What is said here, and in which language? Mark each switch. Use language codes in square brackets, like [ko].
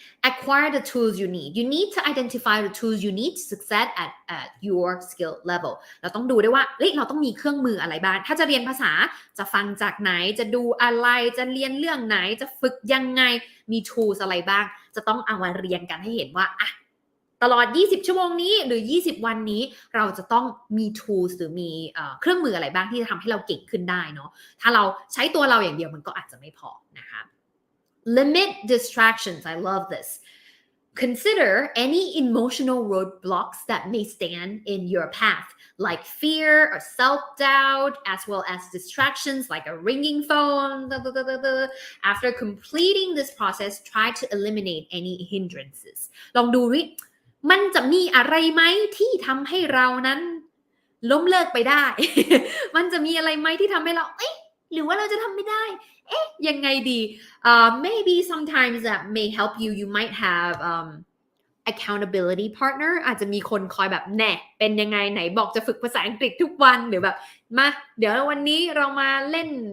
[en] acquire the tools you need to identify the tools you need to succeed at your skill level [th] เราต้องดูด้วยว่าเราต้องมีเครื่องมืออะไรบ้างถ้าจะเรียนภาษาจะฟังจากไหนจะดูอะไรจะเรียนเรื่องไหนจะฝึกยังไงมี tools อะไรบ้างจะต้องเอามาเรียนกันให้เห็นว่าตลอด20ชั่วโมงนี้หรือ20วันนี้เราจะต้องมี tools หรือมีเครื่องมืออะไรบ้างที่จะทำให้เราเก่งขึ้นได้เนาะถ้าเราใช้ตัวเราอย่างเดียวมันก็อาจจะไม่พอนะคะ [en] Limit distractions. I love this. Consider any emotional roadblocks that may stand in your path, like fear or self-doubt, as well as distractions like a ringing phone. After completing this process, try to eliminate any hindrances. [th] ลองดูดิมันจะมีอะไรไหมที่ทำให้เรานั้นล้มเลิกไปได้ มันจะมีอะไรไหมที่ทำให้เราหรือว่าเราจะทำไม่ได้ยังไงดี [en] maybe sometimes that may help you might have accountability partner [th] อาจจะมีคนคอยแบบแน่เป็นยังไงไหนบอกจะฝึกภาษาอังกฤษทุกวันหรือแบบมาเดี๋ยววันนี้เรามาเล่น